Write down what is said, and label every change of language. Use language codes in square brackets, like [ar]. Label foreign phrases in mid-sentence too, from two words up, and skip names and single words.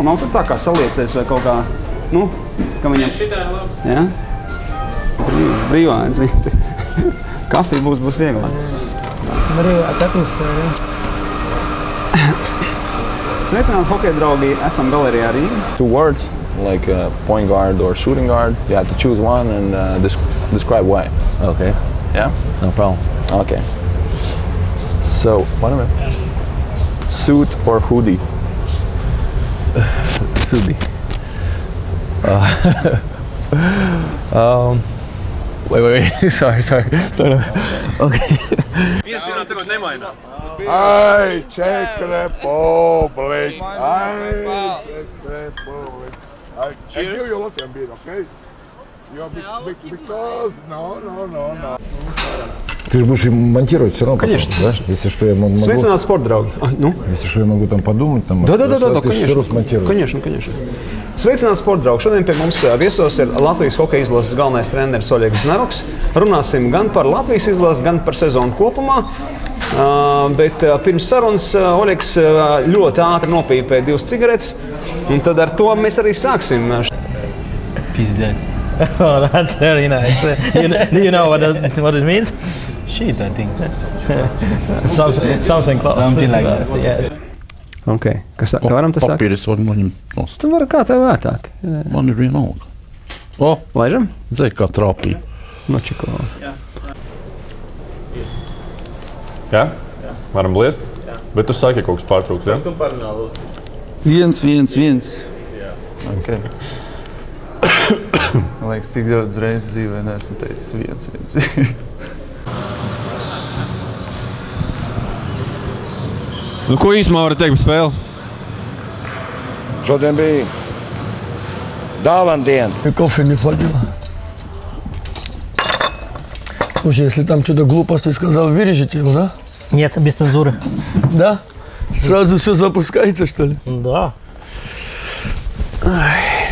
[lv] Nav tā kā saliecies vai kaut kā, ka viņam... Šitā ir labi. Jā? Brīvā, zini. Kafija būs vieglāk. Brīvā atmosfēra. Sveicināti, hokeja draugi, esam galerijā Rīga. [en] 2 words, like point guard or shooting guard. You have to choose one and describe why. Okay. Yeah? No problem. Okay. So, wait a minute. Suit or hoodie? Sudi. Wait. Sorry. Okay. Ai, Czech Republic. Ai, Czech Republic. I give you Latvian beer, okay? You're because... No. [ru] Ты же будешь монтировать все равно. Конечно. Потом, да? Если что, я могу... [lv] Sveicināti, sporta draugi. [ru] Если что, я могу там подумать. Там, Да, ты все равно смонтируешь. конечно. [lv] Sveicināti, sporta draugi. Šodien pie mums viesos ir Latvijas hokeja izlases galvenais treneris Oļegs Znaruks. Runāsim gan par Latvijas izlases, gan par sezonu kopumā. Bet pirms sarunas Oļegs ļoti ātri nopīpēja 2 cigaretes, un tad ar to mēs arī sāksim. Pizden. [en] Oh, that's very nice. Do you know what it means? sheet, I think. Something close. Something like that, yes. [lv] Ok, kā varam tas sākt? Papīris var noņemt nost. Tu vari kā tev vērtāk. Man ir vienalga. O, laižam? Zai, kā trāpīja. No čiko. Jā? Varam bliest? Bet tu saki, kaut kas pārtrūks, jā? [en] 1-1-1. Okay. [lv] Man liekas, tik daudz reizes dzīvē neesmu teicis 1-1. Nu, ko īsumā varat teikt par spēli? Šodien bija [ru] диван день. Кофе не хватило. Слушай, если там что-то глупость ты сказал, вырежете его, да? Нет, без цензуры. Да? Сразу все запускается, что ли? Да. Ай.